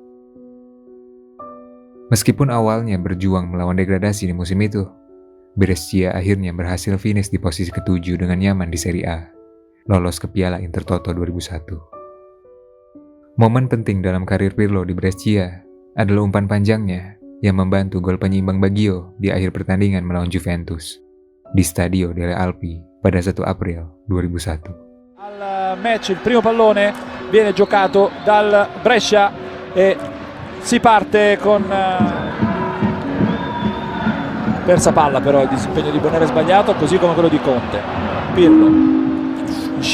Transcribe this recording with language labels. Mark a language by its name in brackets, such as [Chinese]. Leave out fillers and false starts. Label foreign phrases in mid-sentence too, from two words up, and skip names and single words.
[Indonesian] Meskipun awalnya berjuang melawan degradasi di musim itu, Brescia akhirnya berhasil finish di posisi ke-7 dengan nyaman di Serie A, lolos ke Piala Intertoto 2001. Momen penting dalam karir Pirlo di Brescia adalah umpan panjangnya yang membantu gol penyeimbang Baggio di akhir pertandingan melawan Juventus di Stadio delle Alpi pada 1 April 2001. [Italian] Al match il primo pallone viene giocato dal Brescia e si parte con persa palla, però il disimpegno di Bonera è sbagliato, così come quello di Conte.